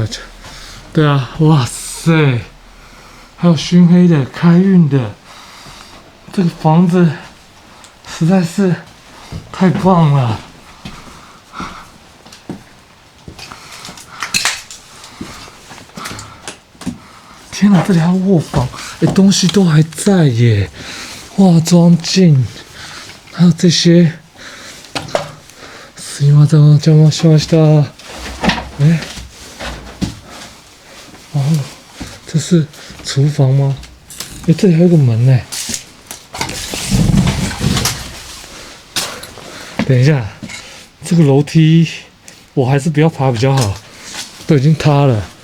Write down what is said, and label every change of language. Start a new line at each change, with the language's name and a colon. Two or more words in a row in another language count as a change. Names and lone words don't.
Chinese: 对啊，哇塞，还有熏黑的、开运的，这个房子实在是太棒了。天哪，这里还有卧房，东西都还在耶，化妆镜，还有这些。
Japanese: すいません、お邪魔しました。
Chinese: 哦，这是厨房吗？这里还有个门呢。等一下，这个楼梯我还是不要爬比较好，都已经塌了。